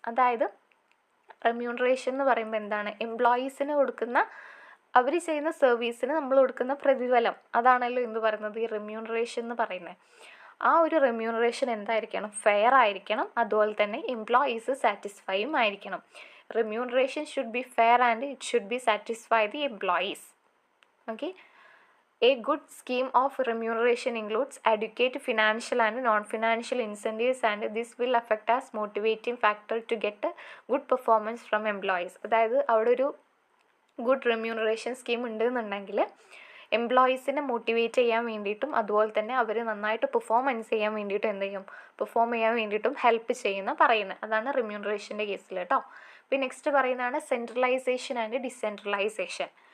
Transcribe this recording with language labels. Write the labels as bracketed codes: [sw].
[ml] അതായത് റെമ്യൂണറേഷൻ എന്ന് പറയുമ്പോൾ എന്താണ്? എംപ്ലോയീസിന് കൊടുക്കുന്ന, അവർ ചെയ്യുന്ന സർവീസിന് നമ്മൾ കൊടുക്കുന്ന പ്രതിഫലം, അതാണല്ലോ എന്ത് പറയുന്നത്? ഈ റെമ്യൂണറേഷൻ എന്ന് പറയുന്നത്. ആ ഒരു റെമ്യൂണറേഷൻ എന്തായിരിക്കണം? ഫെയർ ആയിരിക്കണം, അതുപോലെ തന്നെ എംപ്ലോയീസ് സാറ്റിസ്ഫൈയും ആയിരിക്കണം. [en] Remuneration should be fair and it should be satisfy the employees. Okay, A good scheme of remuneration includes adequate financial and non-financial incentives, and this will affect as motivating factor to get a good performance from employees. [ml] അതായത് അവിടെ ഒരു good remuneration scheme ഉണ്ടെന്നുണ്ടെങ്കിൽ എംപ്ലോയീസിനെ motivate ചെയ്യാൻ വേണ്ടിയിട്ടും അതുപോലെ തന്നെ അവർ നന്നായിട്ട് performance ചെയ്യാൻ വേണ്ടിയിട്ടും എന്ത് ചെയ്യും? പെർഫോം ചെയ്യാൻ വേണ്ടിയിട്ടും ഹെൽപ്പ് ചെയ്യുന്ന പറയുന്നത്. അതാണ് റെമ്യൂണറേഷൻ്റെ കേസിൽ കേട്ടോ. പിന്നെ നെക്സ്റ്റ് പറയുന്നതാണ് സെൻട്രലൈസേഷൻ ആൻഡ് ഡിസെൻട്രലൈസേഷൻ.